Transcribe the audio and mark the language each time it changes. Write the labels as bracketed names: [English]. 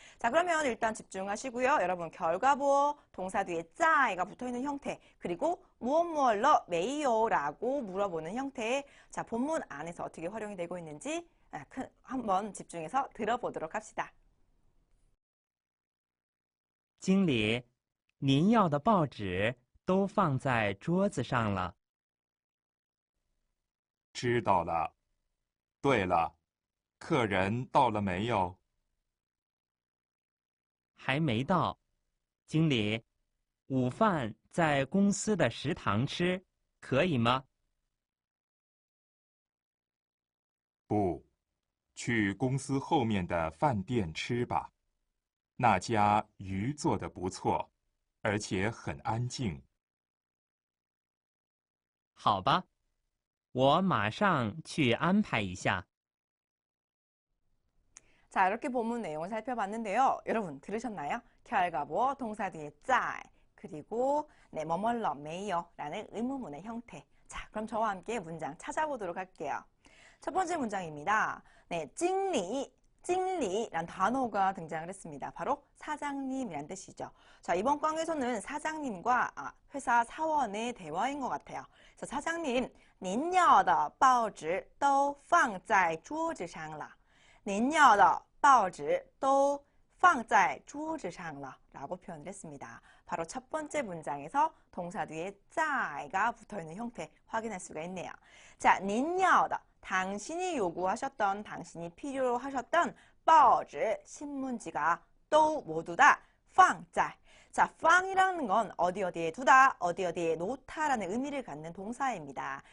[Korean] 자, 그러면 일단 집중하시고요. 여러분, 결과보어 동사 뒤에 在가 붙어있는 형태, 그리고 무엇 메이요라고 물어보는 형태의 자, 본문 안에서 어떻게 활용이 되고 있는지 한번 집중해서 들어보도록 합시다. [Chinese] 经理，您要的报纸都放在桌子上了。知道了。对了，客人到了没有？还没到。经理，午饭在公司的食堂吃，可以吗？不，去公司后面的饭店吃吧。那家鱼做得不错，而且很安静。好吧，我马上去安排一下。 [Korean] 자, 이렇게 본문 내용을 살펴봤는데요. 여러분 들으셨나요? 결과보어 동사 뒤에 在 그리고 네, 뭐뭐러 메이요라는 의문문의 형태. 자, 그럼 저와 함께 문장 찾아보도록 할게요. 첫 번째 문장입니다. 네, 찡리란 단어가 등장을 했습니다. 바로 사장님이란 뜻이죠. 자, 이번 강에서는 사장님과 회사 사원의 대화인 것 같아요. 그래서 사장님, [Chinese] 您要的报纸都放在桌子上了。您要的报纸都放在桌子上了 [Korean] 라고 표현을 했습니다. 바로 첫 번째 문장에서 동사 뒤에 在가 붙어있는 형태 확인할 수가 있네요. 자, [Chinese] 您要的 [Korean] 당신이 요구하셨던, 당신이 필요로 하셨던 [Chinese] 报纸 [Korean] 신문지가 또 모두 다 [Chinese] 放在 [Korean] 자, 放이라는 건 어디에 두다, 어디에 놓다라는 의미를 갖는 동사입니다.